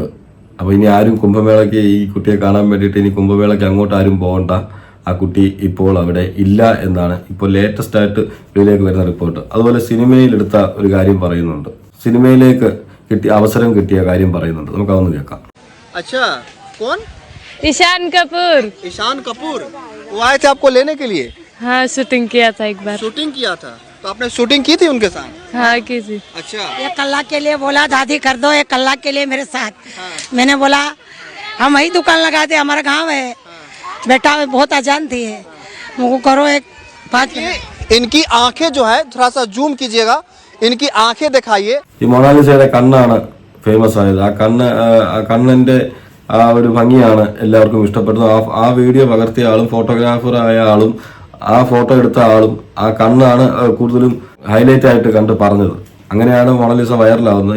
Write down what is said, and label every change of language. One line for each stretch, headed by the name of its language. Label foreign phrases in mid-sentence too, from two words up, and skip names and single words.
Malayalam: അപ്പോൾ ഇനി ആരും കുംഭമേളയ്ക്ക് ഈ കുട്ടിയെ കാണാൻ വേണ്ടിയിട്ട് ഇനി കുംഭമേളയ്ക്ക് അങ്ങോട്ട് ആരും പോകണ്ട. ആ കുട്ടി ഇപ്പോൾ അവിടെ ഇല്ല എന്നാണ് ഇപ്പോൾ ലേറ്റസ്റ്റ് ആയിട്ട് ഇതിലേക്ക് വരുന്ന റിപ്പോർട്ട്. അതുപോലെ സിനിമയിലെടുത്ത ഒരു കാര്യം പറയുന്നുണ്ട്, സിനിമയിലേക്ക് അവസരം കിട്ടിയ കാര്യം പറയുന്നുണ്ട്. നമുക്ക് അതൊന്ന് കേൾക്കാം.
Hindi: अच्छा कौन? ईशान कपूर। ईशान कपूर वो आए थे आपको लेने के लिए? हाँ, शूटिंग किया था एक बार। शूटिंग किया था, तो आपने शूटिंग की थी उनके साथ? हाँ, की थी। अच्छा, एक कल्ला के लिए बोला दादी कर दो, एक कल्ला के लिए मेरे साथ। मैंने बोला हम वही दुकान लगाते, हमारा गांव है, बेटा बहुत आसान थी है, मुझको करो एक 5 मिनट। इनकी आंखें जो है थोड़ा सा जूम कीजिएगा, इनकी आंखें दिखाइए।
Malayalam: ഈ മൊണാലിസയുടെ കണ്ണാണ് ഫേമസ് ആയത്. ആ കണ്ണിന്റെ ആ ഒരു ഭംഗിയാണ് എല്ലാവർക്കും ഇഷ്ടപ്പെടുന്നത്. ആ വീഡിയോ പകർത്തിയ ആളും ഫോട്ടോഗ്രാഫർ ആയ ആളും ആ ഫോട്ടോ എടുത്ത ആളും ആ കണ്ണാണ് കൂടുതലും ഹൈലൈറ്റ് ആയിട്ട് കണ്ട് പറഞ്ഞത്. അങ്ങനെയാണ് മൊണാലിസ വൈറലാവുന്നത്.